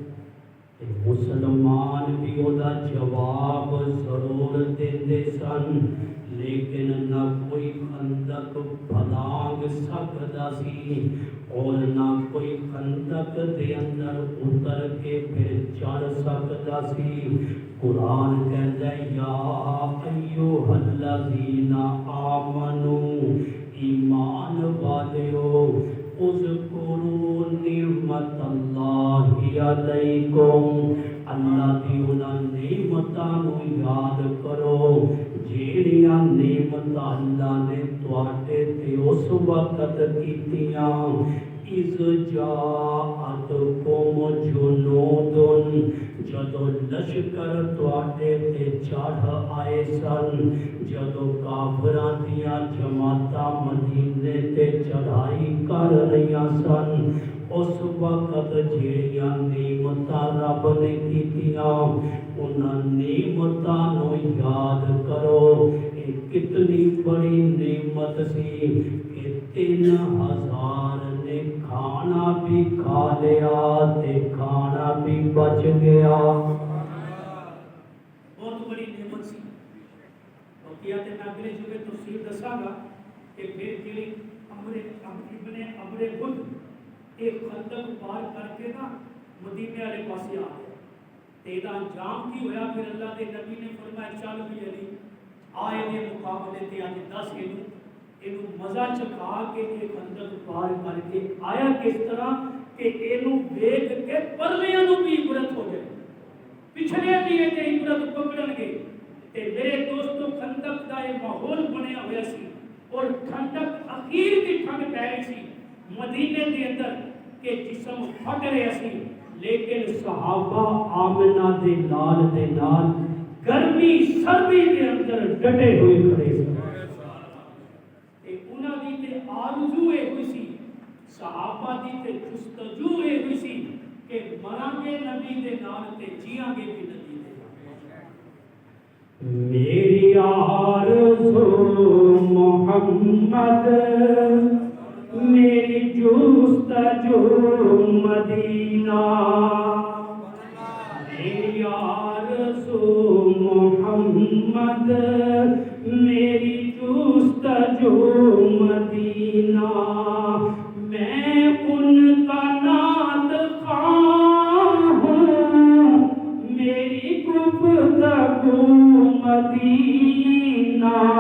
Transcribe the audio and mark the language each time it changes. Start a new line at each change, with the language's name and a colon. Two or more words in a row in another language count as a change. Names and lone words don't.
Punjabi: مسلمان بھی ادا جواب ضرور دیندے سن لیکن نہ کوئی خندق پھلانگ سکدا سی اور نہ کوئی خندق دے اندر اتر کے پھر چڑھ سکدا سی
Urdu: قرآن کہتا ہے
Arabic: یا ایھا الذین آمنوا
Punjabi: ایمان والیو
Arabic: اذکروا نعمت اللہ علیکم
Punjabi: اللہ دی انہاں نعمتاں نو یاد کرو جیڑیاں نعمتاں اللہ نے تواڈے تے اس وقت کیتیاں
Arabic: اذ جاءتکم جنود
Punjabi: جدو لشکر تواڈے تے چڑھ آئے سن جدو کافراں دیاں جماعتاں مدینے تے چڑھائی کر رہیاں سن اس وقت جیڑیاں نعمتاں رب نے کیتیاں انہاں نعمتاں نو یاد کرو اے کتنی بڑی نعمت سی کہ 3000 نے کھانا بھی کھا لیا تے کھانا بھی بچ گیا بہت بڑی نعمت سی کیا تے میں اگلے جمعے تفصیل دساں گا کہ پھر جڑی ابن ابر خود ایک خندق پار کر کے نا مدینے والے پاسے آ گیا تے دا انجام کی ہویا پھر اللہ کے نبی نے فرمایا چل بھی علی آئے دے مقابلے تے اج 10 اینو مزہ چکھا کے یہ خندق پار کر کے آیا کس طرح کہ اینو دیکھ کے پرلیاں نو بھی عبرت ہو جائے پچھلے بھی تے عبرت پکڑن گے تے میرے دوستو خندق دا یہ ماحول بنیا ہوا سی اور خندق اخیر کی ٹھنڈ پی رہی سی مدینے دے اندر کہ جسم پھٹ رہے سی لیکن صحابہ آمنہ دے نال گرمی سردی دے اندر ڈٹے ہوئے کھڑے سن۔ انہاں دی تے آرزو ہوئی سی، صحابہ دی تے جستجو ہوئی سی کہ مران گے نبی دے نال تے جیاں گے بھی نبی دے نال۔
Urdu: میری آرزو محمد، میری جستجو مدینہ، میری آرزو محمد، میری جستجو مدینہ، میں ان کا نعت خواہ ہوں، میری گفتگو مدینہ،